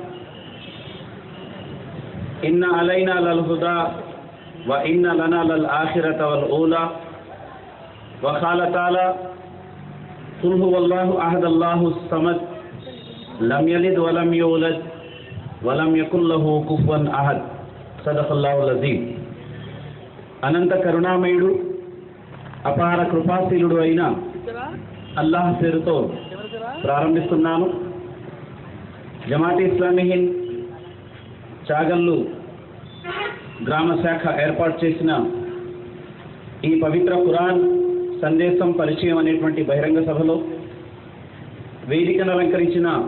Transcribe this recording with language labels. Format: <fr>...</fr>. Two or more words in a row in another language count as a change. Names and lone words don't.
<ar>إن علينا للهدى وإن لنا للآخرة والأولى وقال تعالى قل هو الله أحد الله الصمد لم يلد ولم يولد ولم يكن له كفوا أحد صدق الله العظيم.</ar> <te>అనంత కరుణామయుడు, అపార కృపాశీలుడు అయిన అల్లాహ్ పేరుతో ప్రారంభిస్తున్నాను. జమాతే ఇస్లామీ హింద్ చాగల్లు గ్రామ శాఖ ఏర్పాటు చేసిన ఈ పవిత్ర ఖురాన్ సందేశం పరిచయం అనేటువంటి బహిరంగ సభలో వేదికను అలంకరించిన</te>